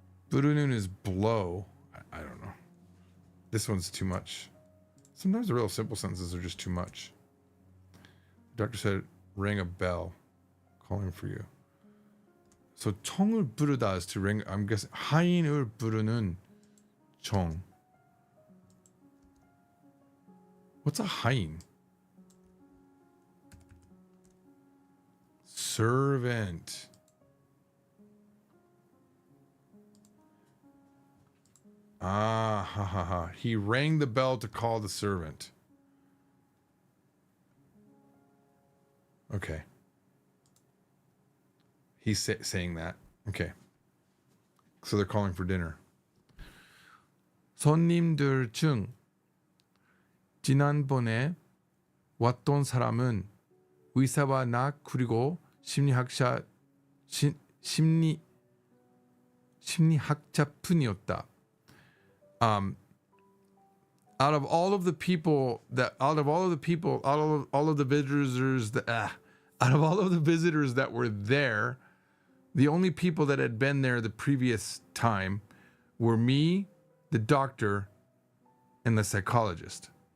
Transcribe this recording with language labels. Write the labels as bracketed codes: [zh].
[en] 부르는 is blow. I don't know. This one's too much. Sometimes the real simple sentences are just too much. The doctor said, ring a bell, calling for you. So 총을 부르다 is to ring. I'm guessing [ko] 하인을 부르는 총. [en] What's a 하인? Servant. Ah, ha, ha, ha. He rang the bell to call the servant. Okay. He's saying that. Okay. So they're calling for dinner. [ko] 손님들 중 지난번에 왔던 사람은 의사와 나 그리고 심리학자뿐이었다. [en] Out of all of the visitors that were there, the only people that had been there the previous time were me, the doctor, and the psychologist.